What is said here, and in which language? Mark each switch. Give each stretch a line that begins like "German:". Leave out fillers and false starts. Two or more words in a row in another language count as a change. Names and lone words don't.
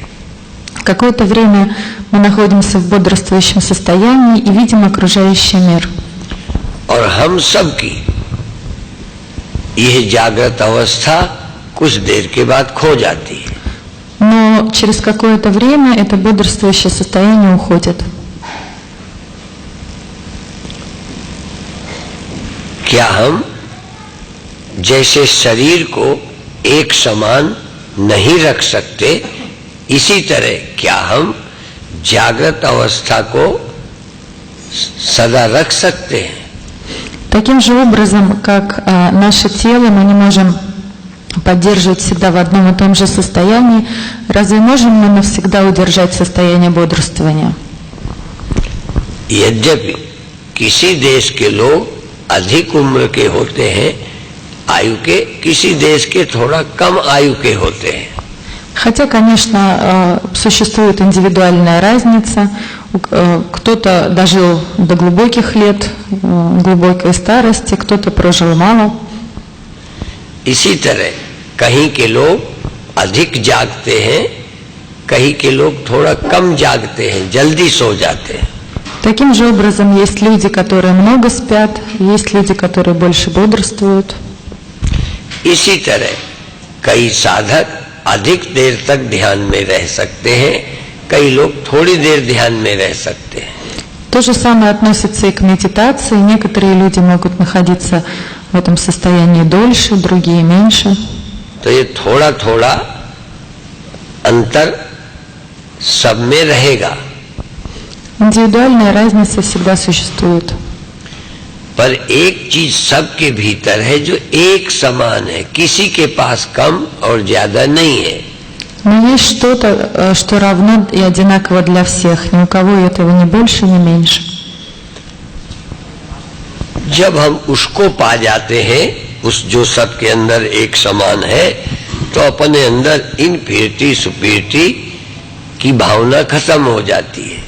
Russian: Какое-то время мы находимся в бодрствующем состоянии и видим окружающий мир.
Hindi: और हम सब की यह जागृत अवस्था कुछ देर के बाद खो जाती है।
Russian: Но через какое-то время это бодрствующее состояние уходит.
Hindi: क्या हम जैसे शरीर को एक समान नहीं रख सकते, इसी तरह क्या हम जागृत अवस्था को सदा रख सकते हैं?
Russian: Таким же образом, как наше тело мы не можем поддерживать всегда в одном и том же состоянии, разве можем мы навсегда удержать состояние бодрствования?
Hindi: यद्यपि किसी देश के लोग अधिक उम्र के होते हैं आयु के, किसी देश के थोड़ा कम आयु के होते हैं.
Russian: Хотя, конечно, существует индивидуальная разница. Кто-то дожил до глубоких лет, глубокой старости, кто-то прожил мало.
Hindi: इसी तरह कहीं के लोग अधिक जागते हैं, कहीं के लोग थोड़ा कम जागते हैं, जल्दी सो जाते हैं.
Russian: Таким же образом есть люди, которые много спят, есть люди, которые больше бодрствуют.
Hindi: इसी तरह कई साधक अधिक देर तक ध्यान में रह सकते हैं, कई लोग थोड़ी देर ध्यान में रह सकते हैं.
Russian: То же самое относится и к медитации. Некоторые люди могут находиться в этом состоянии дольше, другие меньше.
Hindi: तो ये थोड़ा थोड़ा अंतर सब में रहेगा.
Russian: Индивидуальная разница всегда существует.
Hindi: पर एक चीज सबके भीतर है जो एक समान है, किसी के पास कम और ज्यादा नहीं है.
Russian: Но есть что-то, что равно и одинаково для всех. Ни у кого этого ни больше, ни меньше.
Hindi: जब हम उसको पा जाते हैं, उस जो सबके अंदर एक समान है, तो अपने अंदर
English: infinity superiority
Hindi: की भावना खत्म हो जाती है.